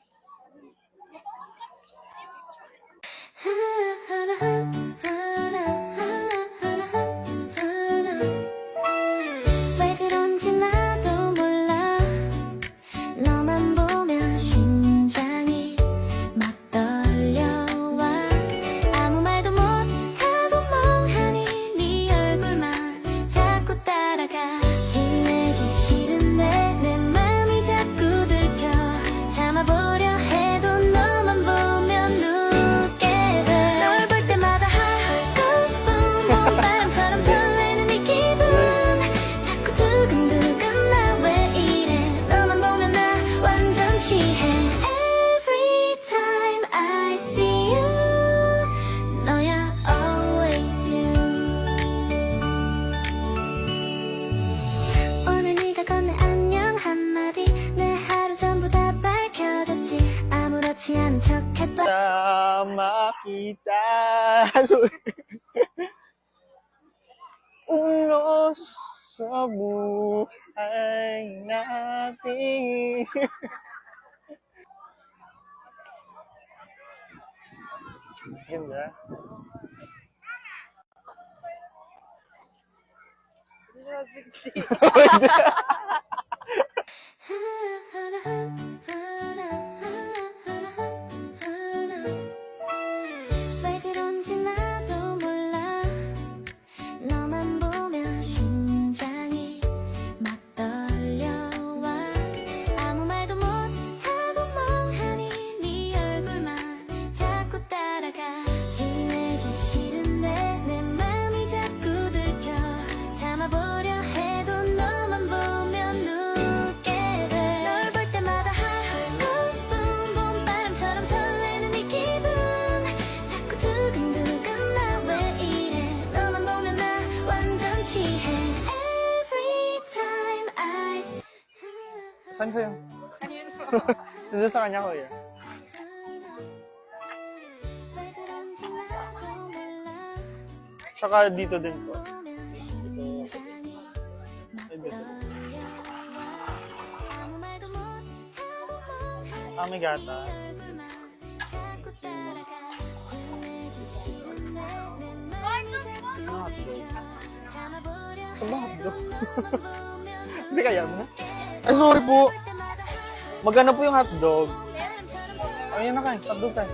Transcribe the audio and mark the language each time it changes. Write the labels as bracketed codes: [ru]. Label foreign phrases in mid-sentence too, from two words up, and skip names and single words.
[ko] 왜 그런지 나도 몰라 너만 보면 심장이 막 떨려와 아무 말도 못하고 멍하니 네 얼굴만 자꾸 따라가 뒷내기 싫은데 내 맘이 자꾸 들켜 참아보려 해도 너만 보면 웃게 돼 널 볼 때마다 [en] heart goes boom boom [ko] 바람처럼 설레는 이 기분 자꾸 두근두근 나 왜 이래 너만 보면 나 완전 취해 [en] Every time I see you [ko] 너야 [en] always you [ko] 오늘 네가 건네 안녕 한마디 내 하루 전부 다 밝혀졌지 아무렇지 않은 척 해봐 [tl] Sama kita. Unos sa buhay natin. Ganda. [ko] 왜 그런지 나도 몰라 너만 보면 심장이 막 떨려와 아무 말도 못하고 멍하니 네 얼굴만 자꾸 따라가 뒷내기 싫은데 내 맘이 자꾸 들켜 참아보려 해도 너만 보면 웃게 돼 널 볼 때마다 [en] heart goes boom boom [ko] 바람처럼 설레는 이 기분 자꾸 두근두근 나 왜 이래 너만 보면 나 완전 취해 [en] Every time I see [tl] Saan sa'yo? Nandun sa kanya ko eh. [ko] 왜 그런지 나도 몰라 [tl] Tsaka dito din po. [ko] 보면 심장이 막 [tl] Ay, dito. [ko] 떨려와 아무 말도 못하고 멍하니 [tl] Ah, may gata. Ano hotdog? Hindi kaya mo? Ay, sorry po. Magana po yung hotdog. Ayun na kayo, hotdog tayo.